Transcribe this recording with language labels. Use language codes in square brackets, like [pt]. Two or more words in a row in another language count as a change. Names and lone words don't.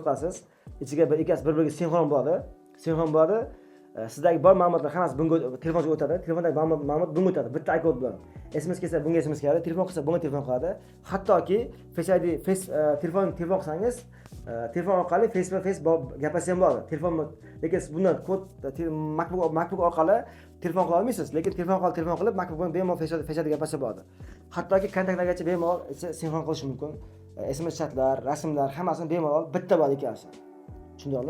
[uz] Ichiga ikkasi bir-biriga sinxron bo'ladi. sinxron bo'ladi. Sizdagi bor ma'lumotlar hammasi bunga telefonga o'tadi. Telefondagi ma'lumot bunga o'tadi. Bitta iCloud bilan. SMS kelsa bunga SMS keladi, telefon qilsa bunga telefon qiladi. Hattoki Face ID telefon qilsangiz, telefon orqali [en] face to face [uz] gaplashsa ham bo'ladi. Lekin bundan kod MacBook orqali telefon qila olmaysiz, lekin telefon qilib MacBook bilan bemalol Face ID gaplashsa bo'ladi. Hattoki kontaktlargacha bemalol sinxron qilish mumkin. SMS chatlar, rasmlar hammasini bemalol bitta bo'ladi ikkalasi. Tushundingizmi?